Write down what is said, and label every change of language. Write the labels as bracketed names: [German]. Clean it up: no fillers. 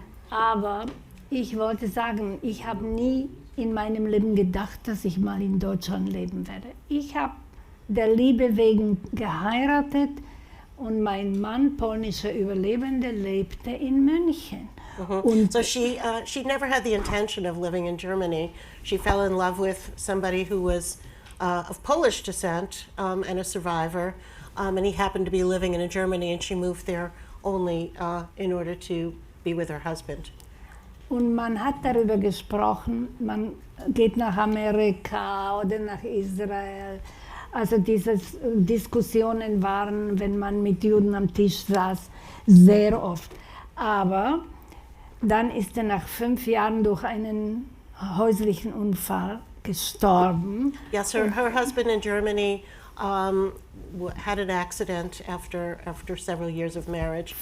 [German] Aber ich wollte sagen, ich habe nie in meinem Leben gedacht, dass ich mal in Deutschland leben werde. Ich habe der Liebe wegen geheiratet und mein Mann, polnischer Überlebende, lebte in München. Und [English] So she never had the intention of living in Germany. She fell in love with somebody who was of Polish descent and a survivor, and he happened to be living in Germany, and she moved there only in order to be with her husband. [German] Und man hat darüber gesprochen, man geht nach Amerika oder nach Israel. Also diese Diskussionen waren, wenn man mit Juden am Tisch saß, sehr oft. Aber dann ist er nach 5 Jahren durch einen häuslichen Unfall gestorben. [English] Yes, her husband in Germany had an accident after several years of marriage.